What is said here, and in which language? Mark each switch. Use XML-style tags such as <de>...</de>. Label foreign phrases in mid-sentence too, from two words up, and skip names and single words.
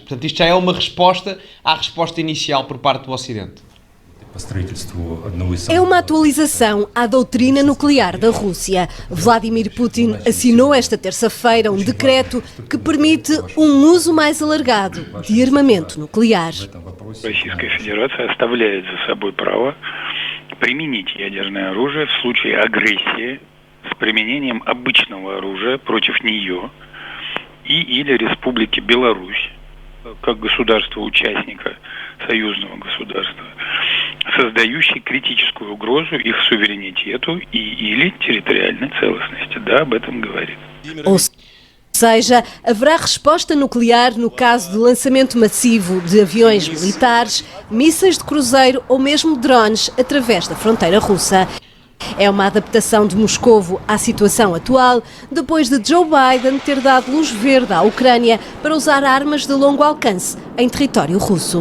<pt>Portanto, isto já é uma resposta à resposta inicial por parte do Ocidente. É uma atualização à doutrina nuclear da Rússia. Vladimir Putin assinou esta terça-feira um decreto que permite um uso mais alargado de armamento nuclear.</pt> <ru>Российская Федерация оставляет за собой право применить ядерное оружие в случае агрессии с применением обычного оружия против нее или Республики Беларусь, как государства-участника союзного государства, создающий критическую угрозу их суверенитету или территориальной целостности. Да, об этом говорит.</ru> <pt>Ou seja, haverá resposta nuclear no caso de lançamento massivo de aviões militares, mísseis de cruzeiro ou mesmo drones através da fronteira russa. É uma adaptação de Moscovo à situação atual, depois de Joe Biden ter dado luz verde à Ucrânia para usar armas de longo alcance em território russo.</pt>